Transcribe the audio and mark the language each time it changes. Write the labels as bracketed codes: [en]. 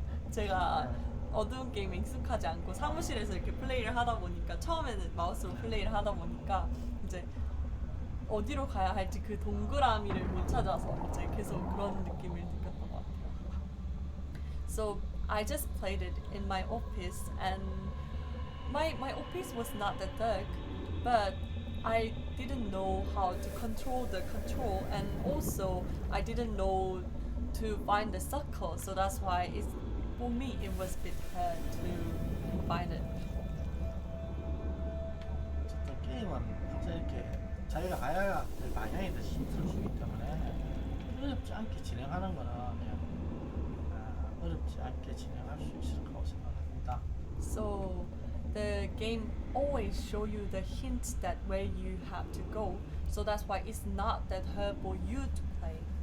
[ko] 제가 어두운 게임에 익숙하지 않고 사무실에서 이렇게 플레이를 하다 보니까 처음에는 마우스로 플레이를 하다 보니까 이제 어디로 가야 할지 그 동그라미를 못 찾아서 이제 계속 그런 느낌을 느꼈던 것 같아요. [en] So I just played it in my office, and my office was not that dark, but I didn't know how to control the control, and also I didn't know to find the circle, so that's why for me it was a bit hard to find it. [ko] 어쨌든 게임은 항상 이렇게 자기가 가야 될 방향에 대해서 힌트를 주기 때문에 어렵지 않게 진행하는 거는 그냥 어렵지 않게 진행할 수 있을 거라고 생각합니다. [en] So the game always show you the hints that where you have to go, so that's why it's not that hard for you to play.